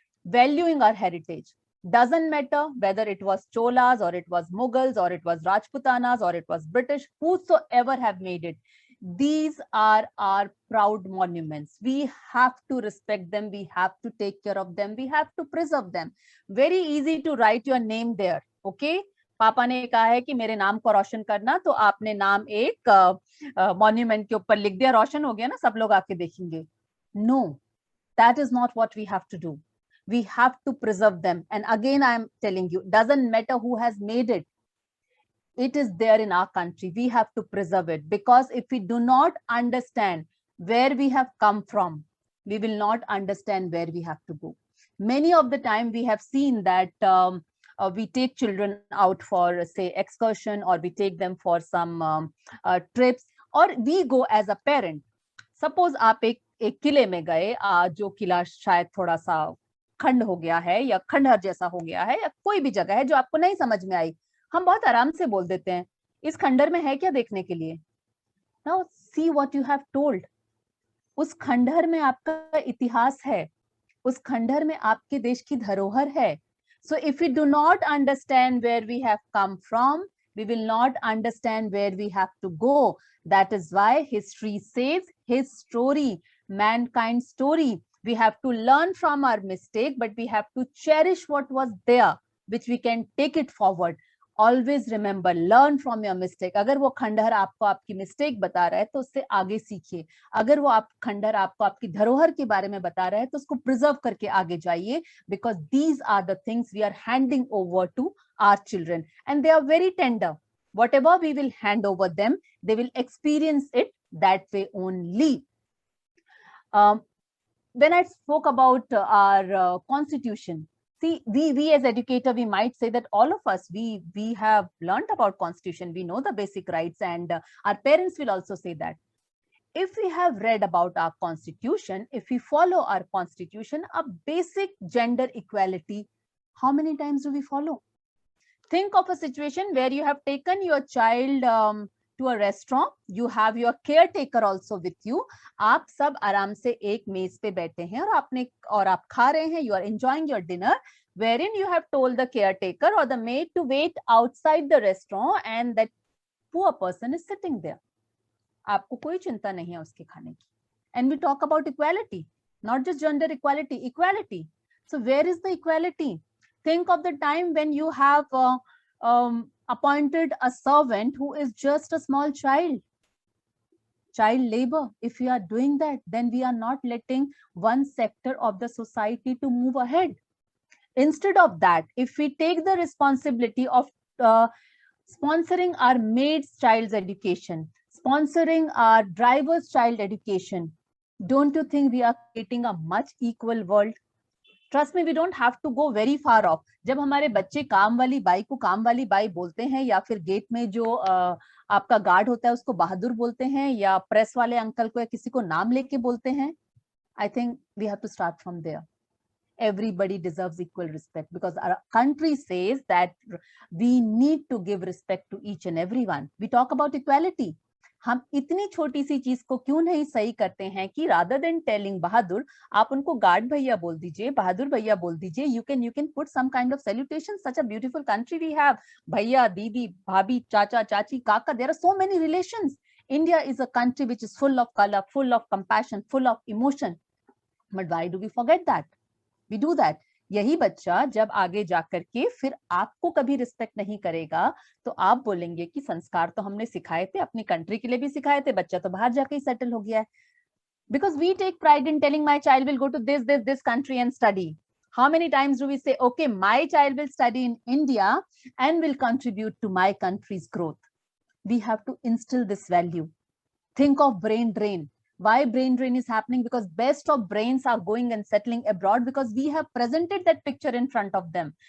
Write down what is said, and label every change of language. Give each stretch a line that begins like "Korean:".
English: Valuing our heritage. Doesn't matter whether it was Cholas or it was Mughals or it was Rajputanas or it was British, whosoever have made it. These are our proud monuments. We have to respect them. We have to take care of them. We have to preserve them. Very easy to write your name there. Okay.
Hindi: पापा ने कहा है कि मेरे नाम को रोशन करना, तो आपने नाम एक मॉन्यूमेंट के ऊपर लिख दिया, रोशन हो गया ना, सब लोग आके देखेंगे.
English: No, that is not what we have to do. We have to preserve them. And again, I am telling you, doesn't matter who has made it. It is there in our country. We have to preserve it, because if we do not understand where we have come from, we will not understand where we have to go. Many of the time we have seen that we take children out for, say, excursion, or we take them for some trips, or we go as a parent.
Hindi: Suppose आप एक किले में गए, जो किला शायद थोड़ा सा खंड हो गया है या खंडहर जैसा हो गया है, या कोई भी जगह है जो आपको नहीं समझ में आई, हम बहुत आराम से बोल देते हैं, इस खंडहर में है क्या देखने के लिए?
English: Now see what you have told.
Hindi: उस खंडहर में आपका इतिहास है, उस खंडहर में आपके देश की धरोहर है.
English: So if we do not understand where we have come from, we will not understand where we have to go. That is why history says, his story, mankind's story. We have to learn from our mistake, but we have to cherish what was there, which we can take it forward. Always remember, learn from your mistake.
Hindi: अगर वो खंडहर आपको आपकी mistake बता रहा है, तो उससे आगे सीखिए. अगर वो खंडहर आपको आपकी धरोहर के बारे में बता रहा है, तो उसको प्रिजर्व करके आगे जाइए,
English: because these are the things we are handing over to our children, and they are very tender. Whatever we will hand over them, they will experience it that way only. When I spoke about our constitution, see, we as educator, we might say that all of us, we have learned about constitution, we know the basic rights, and our parents will also say that. If we have read about our constitution, if we follow our constitution, a basic gender equality, how many times do we follow? Think of a situation where you have taken your child to a restaurant, you have your caretaker also with you.
Hindi: आप सब आराम से एक मेज पे बैठे हैं और आप खा रहे हैं,
English: you are enjoying your dinner, wherein you have told the caretaker or the maid to wait outside the restaurant and that poor person is sitting there.
Hindi: आपको कोई चिंता नहीं है उसके खाने की.
English: And we talk about equality, not just gender equality, equality. So where is the equality? Think of the time when you have appointed a servant who is just a small child. Child labor. If we are doing that, then we are not letting one sector of the society to move ahead. Instead of that, if we take the responsibility of sponsoring our maid's child's education, sponsoring our driver's child education, don't you think we are creating a much equal world? Trust me, we don't have to go very far off.
Hindi: जब हमारे बच्चे काम वाली by को काम वाली by बोलते हैं, या फिर गेट में जो आपका गार्ड होता है उसको बहादुर बोलते हैं, या प्रेस वाले अंकल को या किसी को नाम लेके बोलते हैं,
English: I think we have to start from there. Everybody deserves equal respect because our country says that we need to give respect to each and everyone. We talk about equality.
Hindi: हम इतनी छोटी सी चीज को क्यों नहीं सही करते हैं कि
English: rather than telling
Hindi: बहादुर, आप उनको गार्ड भैया बोल दीजिए, बहादुर भैया बोल दीजिए.
English: You can put some kind of salutation. Such a beautiful country we have.
Hindi: भैया, दीदी, भाभी, चाचा, चाची, काका.
English: There are so many relations. India is a country which is full of color, full of compassion, full of emotion. But why do we forget that? We do that.
Hindi: यही बच्चा जब आगे जाकर के फिर आपको कभी रिस्पेक्ट नहीं करेगा तो आप बोलेंगे कि संस्कार तो हमने सिखाए थे, अपनी कंट्री के लिए भी सिखाए थे, बच्चा तो बाहर जाके ही सेटल हो गया है.
English: Because we take pride in telling my child will go to this country and study. How many times do we say, okay, my child will study in India and will contribute to my country's growth? We have to instill this value. Think of brain drain. Why brain drain is happening? Because best of brains are going and settling abroad because we have presented that picture in front of them.